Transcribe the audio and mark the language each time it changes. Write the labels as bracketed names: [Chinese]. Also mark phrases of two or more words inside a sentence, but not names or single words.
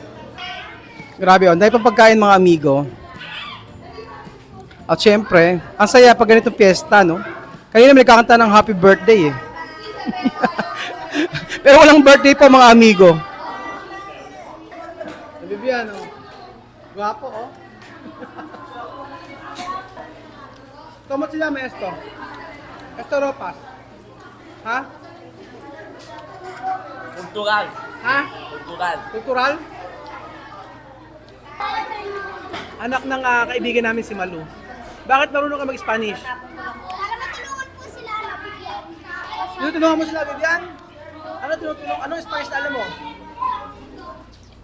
[Filipino] Grabe, ang dahil pagkain mga amigo. At syempre, ang saya pag ganitong piyesta, no? Kanina may kakanta ng [English] happy birthday, [Filipino] eh. Pero walang birthday po, mga amigo. Bibian, oh. Guwapo, oh. [Spanish] ¿Cómo se llama esto? Esto ropas. ¿Ha? Cultural. [Filipino] Ha? [Spanish] Cultural. [Filipino] Kultural? Anak ng kaibigan namin si Malu. Bakit marunong ka mag-Spanish? Para matulungan po sila na bigyan. Tinutulungan mo sila, Vivian? Ano tinutulong? Anong Spanish na alam mo?